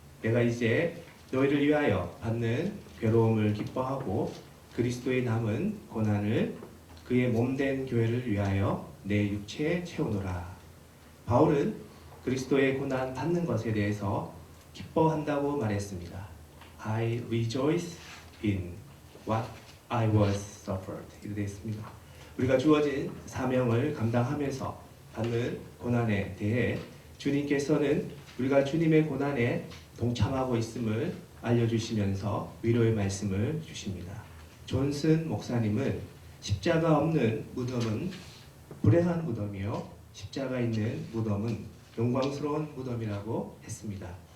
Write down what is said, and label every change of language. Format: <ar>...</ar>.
<ko>내가 이제 너희를 위하여 받는 괴로움을 기뻐하고 그리스도의 남은 고난을 그의 몸된 교회를 위하여 내 육체에 채우노라. 바울은 그리스도의 고난 받는 것에 대해서 기뻐한다고 말했습니다.</ko> <en>I rejoice in what I was suffered.</en> <ko>이렇게 되어 있습니다. 우리가 주어진 사명을 감당하면서 받는 고난에 대해 주님께서는 우리가 주님의 고난에 동참하고 있음을 알려주시면서 위로의 말씀을 주십니다. 존슨 목사님은 십자가 없는 무덤은 불행한 무덤이요 십자가 있는 무덤은 영광스러운 무덤이라고 했습니다.</ko>